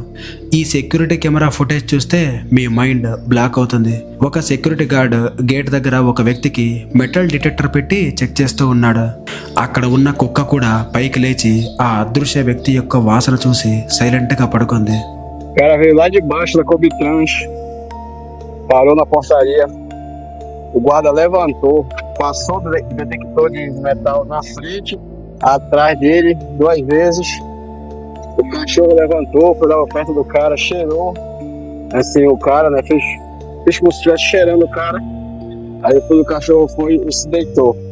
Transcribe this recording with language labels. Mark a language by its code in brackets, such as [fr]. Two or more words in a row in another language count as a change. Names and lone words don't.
[te] ఈ [en] security camera footage [te] చూస్తే మీ [en] mind block [te] అవుతుంది. ఒక [en] security guard [te] గేట్ దగ్గర ఒక వ్యక్తికి [en] metal detector [te] పెట్టి చెక్ చేస్తూ ఉన్నాడు. అక్కడ ఉన్న కుక్క కూడా పైకి లేచి ఆ అదృశ్య వ్యక్తి యొక్క వాసన చూసి సైలెంట్ గా పడుకుంది. [pt] O cara veio lá de baixo da Cobitrans, parou na portaria, o guarda levantou, passou o detector de metal na frente, atrás dele 2 vezes, o cachorro levantou, foi lá perto do cara, cheirou, assim o cara, né, fez como se estivesse cheirando o cara, aí depois o cachorro foi e se deitou.